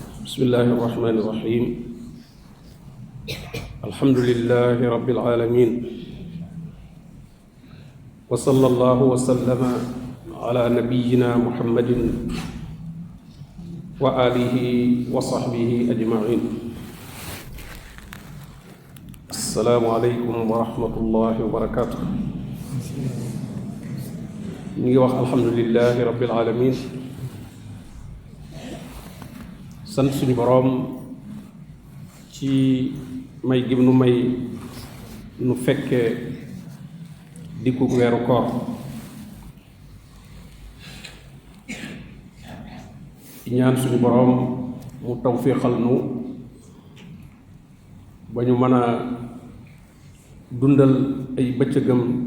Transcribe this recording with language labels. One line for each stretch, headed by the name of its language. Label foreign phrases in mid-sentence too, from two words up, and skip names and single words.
Arabic: بسم الله الرحمن الرحيم الحمد لله رب العالمين وصلى الله وسلم على نبينا محمد وآله وصحبه أجمعين السلام عليكم ورحمة الله وبركاته الحمد لله رب العالمين
Wolof: sant suñu boroom ci may gim nu may nu fekkee diggu weeru koor ñaan suñu boroom mu tawfiixal nu ba ñu mën a dundal ay bëccëgam